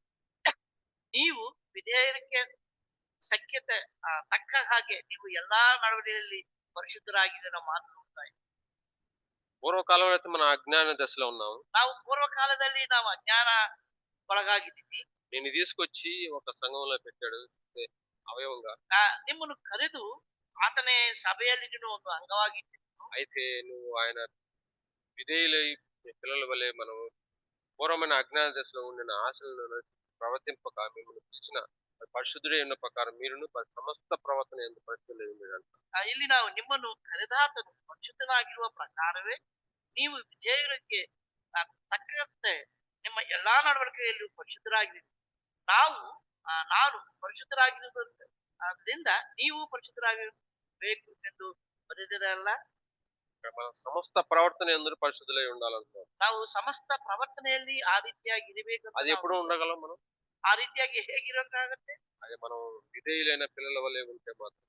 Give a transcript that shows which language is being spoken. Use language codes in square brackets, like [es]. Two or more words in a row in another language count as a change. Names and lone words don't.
[kn] ನೀವು ವಿಧೇಯಕ್ಕೆ ಸಖ್ಯತೆ ತಕ್ಕ ಹಾಗೆ ನೀವು ಎಲ್ಲಾ ನಡವಳಿಕೆಯಲ್ಲಿ ಪರಿಶುದ್ಧರಾಗಿದ್ದೀರ ಮಾತ್ರ ఉంటాయి. [te] పూర్వకాలంలో అయితే మన అజ్ఞాన దశలో ఉన్నాము. [kn] ನಾವು ಪೂರ್ವ ಕಾಲದಲ್ಲಿ ನಾವು ಅಜ್ಞಾನ ಒಳಗಾಗಿದ್ದೀವಿ. [te] నేను తీసుకొచ్చి ఒక సంఘంలో పెట్టాడు అవయవంగా. [kn] ನಿಮ್ಮನ್ನು ಕರೆದು ಆತನೇ ಸಭೆಯಲ್ಲಿ ನೀನು ಒಂದು ಅಂಗವಾಗಿದ್ದೀರಿ. [te] అయితే నువ్వు ఆయన విధేయులై పిల్లల వలె మనం పూర్వమైన అజ్ఞాన దశలో ఉండిన ఆశలను ప్రవర్తింపక మిమ్మల్ని పిలిచిన పరిశుద్ధుడే ఉన్న ప్రకారం మీరును సమస్త ప్రవర్తన ఎందుకు పరిశుద్ధులై ఉండండి. [kn] ಇಲ್ಲಿ ನಾವು ನಿಮ್ಮನ್ನು ಕರೆದಾತನು ಪರಿಶುದ್ಧನಾಗಿರುವ ಪ್ರಕಾರವೇ ನೀವು ವಿಧೇಯರಿಗೆ ತಕ್ಕಂತೆ ನಿಮ್ಮ ಎಲ್ಲಾ ನಡವಳಿಕೆಯಲ್ಲಿ ಪರಿಶುದ್ಧರಾಗಿದ್ದೀರಿ. ನಾನು ಪರಿಶುದ್ಧರಾಗಿರುವುದರಿಂದ ನೀವು ಪರಿಶುದ್ಧರಾಗಿರಬೇಕು ಎಂದು ಬರೆದಿದೆಯಲ್ಲ. [te] మన సమస్త ప్రవర్తన ఎందుకు పరిశుద్ధులై ఉండాలంటున్నాం. [kn] ನಾವು ಸಮಸ್ತ ಪ್ರವರ್ತನೆಯಲ್ಲಿ ಆ ರೀತಿಯಾಗಿ ಇರಬೇಕು. [te] అది ఎప్పుడు ఉండగలం మనం? [kn] ಆ ರೀತಿಯಾಗಿ ಹೇಗಿರೋಕ್ಕಾಗತ್ತೆ? [te] అది మనం విధేయులైన పిల్లల వల్లే ఉంటే మాత్రం.